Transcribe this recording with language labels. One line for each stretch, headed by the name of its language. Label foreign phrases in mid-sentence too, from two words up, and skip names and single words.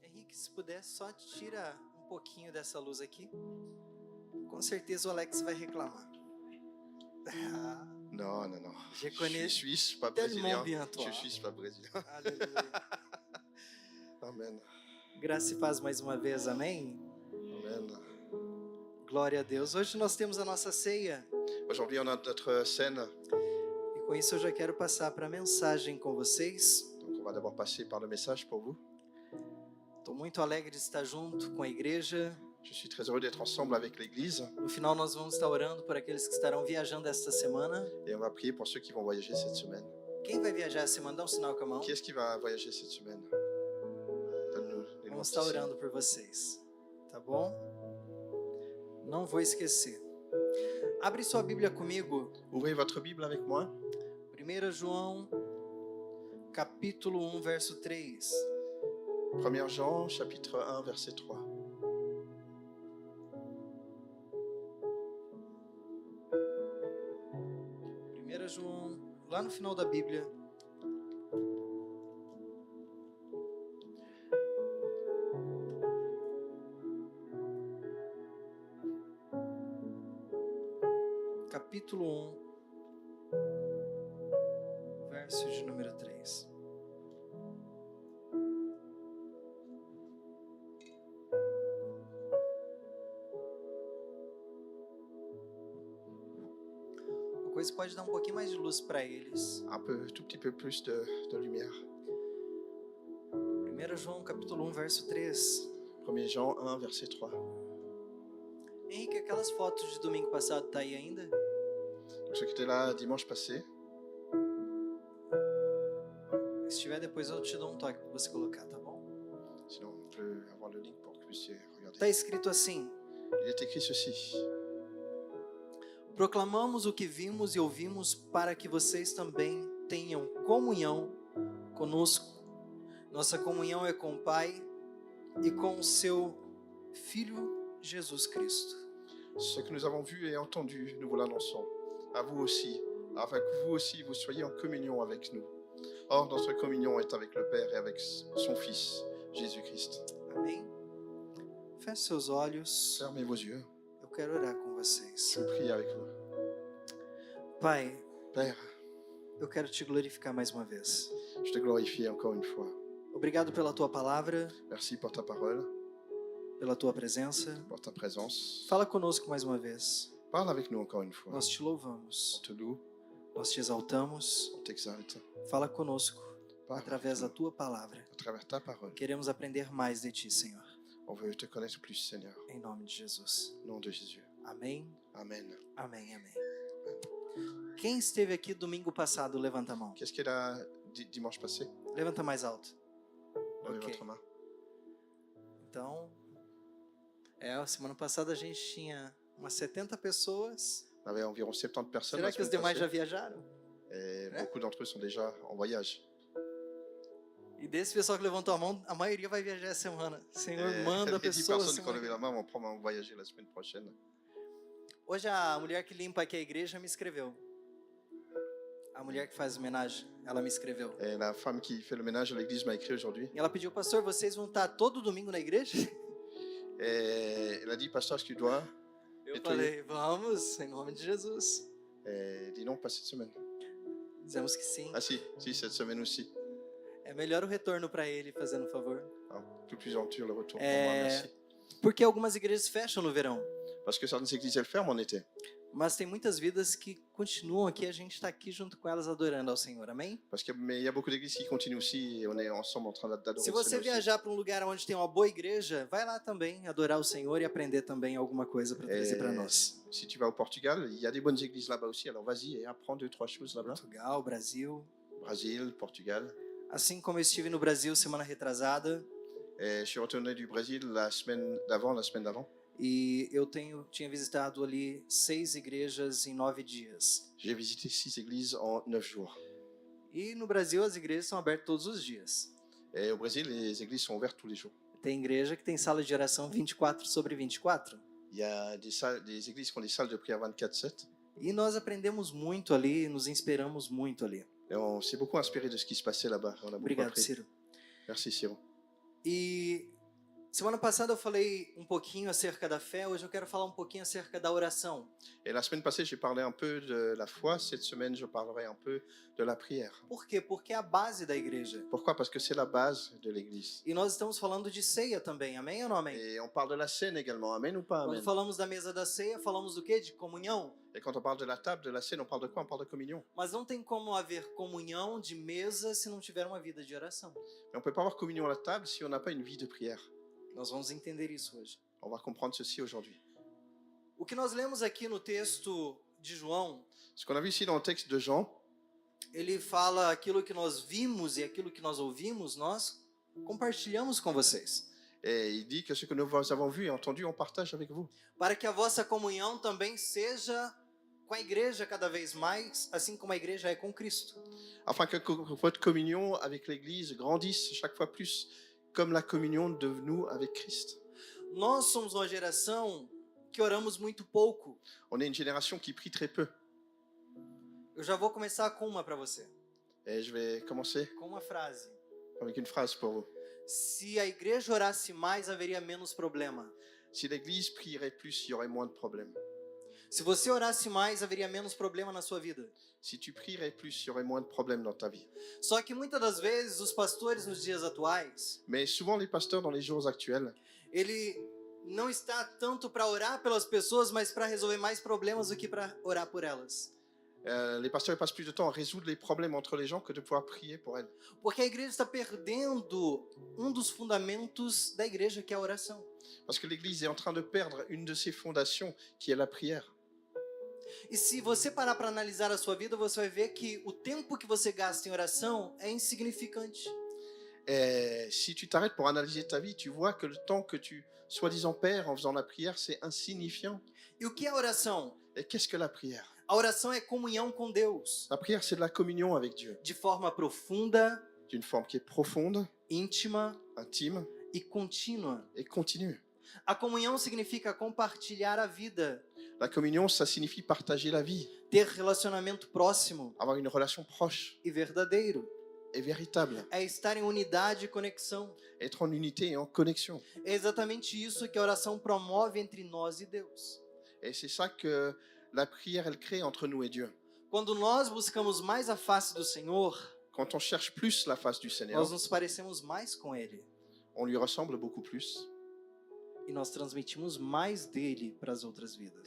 Portuguese: que se puder só tira um pouquinho dessa luz aqui. Com certeza o Alex vai reclamar. Ah,
French: Non, non, non. je Je connais suis suisse, pas tellement brésilien. bien toi. Je suis suisse, pas brésilien.
Portuguese: Aleluia. Amen. Graça e paz mais uma vez, amém? Amen. Glória a Deus. Hoje nós temos a nossa ceia.
French: Aujourd'hui, on a notre scène.
Portuguese: E com isso eu já quero passar para a mensagem com vocês.
French: Donc, on va d'abord passer par le message pour vous.
Portuguese: Estou muito alegre de estar junto com a igreja.
French: Je suis très heureux d'être ensemble avec l'Église.
Portuguese: No final nós vamos estar orando por aqueles que estarão viajando esta semana.
French: Et on va prier pour ceux qui vont voyager cette semaine.
Portuguese: Quem vai viajar essa semana? Dá um sinal com a mão.
French: Qui est-ce qui va voyager cette semaine? Donne-nous les noms
Portuguese: Vamos estar
French: d'ici.
Portuguese: orando por vocês. Tá bom? Não vou esquecer. Abre sua Bíblia comigo.
French: Ouvrez votre Bible avec moi.
Portuguese: 1 João, capítulo 1, verso 3.
French: 1 Jean, chapitre 1, verset 3.
Portuguese: João, lá no final da Bíblia. Capítulo 1, verso de número 3. Você pode dar um pouquinho mais de luz para eles.
French: Tout petit peu plus de lumière.
Portuguese: 1 João capítulo 1, verso 3.
French: 1 Jean 1, verset 3.
Portuguese: Henrique, aquelas fotos de domingo passado tá aí ainda?
French: Donc, ceux qui étaient là dimanche passé.
Portuguese: Se tiver, depois eu te dou um toque para você colocar, tá bom?
French: Sinon, on peut avoir le link pour que vous puissiez regarder.
Portuguese: Tá escrito assim:
French: Il est écrit ceci.
Portuguese: Proclamamos o que vimos e ouvimos para que vocês também tenham comunhão conosco. Nossa comunhão é com o Pai e com o seu Filho Jesus Cristo.
French: Ce que nous avons vu et entendu, nous vous l'annonçons. À vous aussi, afin que vous aussi vous soyez en communion avec nous. Or, notre communion est avec le Père et avec son Fils, Jésus-Christ.
Portuguese: Amém? Feche seus olhos.
French: Fermez vos yeux.
Portuguese: Eu quero orar com vocês.
French: Je prie avec vous.
Portuguese: Pai,
French: Père,
Portuguese: eu quero te glorificar mais uma vez.
French: je te glorifie encore une fois.
Portuguese: Obrigado pela tua palavra,
French: Merci pour ta parole,
Portuguese: pela tua presença.
French: pour ta présence.
Portuguese: Fala conosco mais uma vez.
French: Parle avec nous encore une fois.
Portuguese: Nós te louvamos,
French: On te loue,
Portuguese: nós te exaltamos.
French: on t'exalte.
Portuguese: Fala conosco
French: Parle
Portuguese: através da
French: avec
Portuguese: tua palavra.
French: nous, à travers ta parole.
Portuguese: Queremos aprender mais de ti, Senhor.
French: On veut te connaître plus, Seigneur.
Portuguese: Em nome de Jesus.
French: Au nom de Jésus.
Portuguese: Amém,
French: Amen.
Portuguese: amém, amém. Quem esteve aqui domingo passado, levanta a mão.
French: Qu'est-ce qu'il a dimanche passé?
Portuguese: Levanta mais alto.
French: Levez Ok. votre main.
Portuguese: Então, a semana passada a gente tinha umas 70 pessoas.
French: On avait environ 70 personnes.
Portuguese: Será
French: la
Portuguese: que os
French: semaine
Portuguese: demais já
French: passée.
Portuguese: viajaram?
French: Et beaucoup d'entre eux sont déjà en voyage.
Portuguese: E desse pessoal que levantou a mão, a maioria vai viajar essa semana. Senhor, manda
French: Les 10
Portuguese: pessoas.
French: personnes qui ont levé
Portuguese: Senhor.
French: la main vont probablement voyager la semaine prochaine.
Portuguese: Hoje a mulher que limpa aqui a igreja me escreveu. A mulher que faz homenagem, ela me escreveu.
French: Et la femme qui fait le ménage à l'église m'a écrit aujourd'hui.
Portuguese: E ela pediu, pastor, vocês vão estar todo domingo na igreja?
French: Et elle a dit, pasteur, est-ce que tu dois?
Portuguese: Eu E tu falei, vamos, em nome de Jesus.
French: Et elle dit non, pas cette semaine.
Portuguese: Dizemos que sim.
French: Ah si, cette semaine aussi.
Portuguese: É melhor o retorno para ele, fazendo um favor.
French: Un peu plus gentil le retour pour moi, merci.
Portuguese: Porque algumas igrejas fecham no verão.
French: Parce que certaines églises, elles ferment en été.
Portuguese: Mas tem muitas vidas que continuam aqui, a gente está aqui junto com elas adorando ao Senhor, amém?
French: Mais il y a beaucoup d'églises qui continuent aussi et on est ensemble en train d'adorer
Portuguese: Se
French: le
Portuguese: você
French: Seigneur aussi.
Portuguese: viajar para um lugar onde tem uma boa igreja, vai lá também adorar o Senhor e aprender também alguma coisa para trazer para nós.
French: Si tu vas au Portugal, il y a des bonnes églises là-bas aussi, alors vas-y et apprends 2-3 choses là-bas.
Portuguese: Portugal, Brasil.
French: Brésil, Portugal.
Portuguese: Assim como eu estive no Brasil semana retrasada,
French: Et je suis retourné du Brésil la semaine d'avant.
Portuguese: e eu tinha visitado ali 6 igrejas em 9 dias.
French: J'ai visité 6 églises en 9 jours.
Portuguese: E no Brasil as igrejas são abertas todos os dias.
French: Et au Brésil, les églises sont ouvertes tous les jours.
Portuguese: Tem igreja que tem sala de oração 24/24.
French: Il y a des églises qui ont des salles de prière 24/7.
Portuguese: E nós aprendemos muito ali, nos inspiramos muito ali.
French: Et on s'est beaucoup inspiré de ce qui se passait là-bas. On a beaucoup
Portuguese: Obrigado,
French: appris.
Portuguese: Ciro.
French: Merci, Ciro.
Portuguese: E Semana passada eu falei um pouquinho acerca da fé, hoje eu quero falar um pouquinho acerca da oração.
French: Et la semaine passée, j'ai parlé un peu de la foi. Cette semaine, je parlerai un peu de la prière.
Portuguese: Por quê? Porque é a base da igreja.
French: Pourquoi? Parce que c'est la base de l'Église.
Portuguese: E nós estamos falando de ceia também, amém ou não amém?
French: Et on parle de la scène également. Amen ou pas?
Portuguese: Quando
French: Amen.
Portuguese: falamos da mesa da ceia, falamos do quê? De comunhão.
French: Et quand on parle de la table, de la scène, on parle de quoi? On parle de communion.
Portuguese: Mas não tem como haver comunhão de mesa se não tiver uma vida de oração.
French: Mais on ne peut pas avoir communion à la table si on n'a pas une vie de prière.
Portuguese: Nós vamos entender isso hoje.
French: On va comprendre ceci aujourd'hui.
Portuguese: O que nós lemos aqui no texto de João,
French: Ce qu'on a vu ici dans le texte de Jean,
Portuguese: ele fala aquilo que nós vimos e aquilo que nós ouvimos, nós compartilhamos com vocês.
French: et il dit que ce que nous avons vu et entendu, on partage avec vous.
Portuguese: Para que a vossa comunhão também seja com a igreja cada vez mais, assim como a igreja é com Cristo.
French: Afin que votre communion avec l'Église grandisse chaque fois plus, comme la communion de nous avec Christ.
Portuguese: Nós somos uma geração que oramos muito pouco.
French: On est une génération qui prie très peu.
Portuguese: Eu já vou começar com uma para você,
French: Et je vais commencer
Portuguese: com uma frase.
French: avec une phrase pour vous.
Portuguese: Se a igreja orasse mais, haveria menos problema.
French: Si l'Église prierait plus, il y aurait moins de problèmes.
Portuguese: Se você orasse mais, haveria menos problema na sua vida.
French: Si tu prierais plus, il y aurait moins de problèmes dans ta vie.
Portuguese: Só que muitas das vezes os pastores nos dias atuais,
French: Mais souvent, les pasteurs dans les jours actuels,
Portuguese: ele não está tanto para orar pelas pessoas, mas para resolver mais problemas do que para orar por elas.
French: les pasteurs ils passent plus de temps à résoudre les problèmes entre les gens que de pouvoir prier pour elles.
Portuguese: Porque a igreja está perdendo um dos fundamentos da igreja, que é a oração.
French: Parce que l'Église est en train de perdre une de ses fondations, qui est la prière.
Portuguese: E se você parar para analisar a sua vida, você vai ver que o tempo que você gasta em oração é insignificante.
French: Et si tu t'arrêtes pour analyser ta vie, tu vois que le temps que tu soi-disant perds en faisant la prière, c'est insignifiant.
Portuguese: E o que é a oração?
French: Et qu'est-ce que la prière?
Portuguese: A oração é comunhão com Deus,
French: La prière, c'est de la communion avec Dieu,
Portuguese: de forma profunda,
French: d'une forme qui est profonde,
Portuguese: íntima
French: intime
Portuguese: e contínua.
French: et continue.
Portuguese: A comunhão significa compartilhar a vida,
French: La communion, ça signifie partager la vie,
Portuguese: ter relacionamento próximo
French: avoir une relation proche
Portuguese: e verdadeiro.
French: et véritable,
Portuguese: É estar em unidade e conexão.
French: être en unité et en connexion.
Portuguese: É exatamente isso que a oração promove entre nós e Deus.
French: Et c'est ça que la prière, elle crée entre nous et Dieu.
Portuguese: Quando nós buscamos mais a face do Senhor,
French: Quand on cherche plus la face du Seigneur,
Portuguese: nós nos parecemos mais com Ele.
French: on lui ressemble beaucoup plus
Portuguese: E nós transmitimos mais dele para as outras vidas.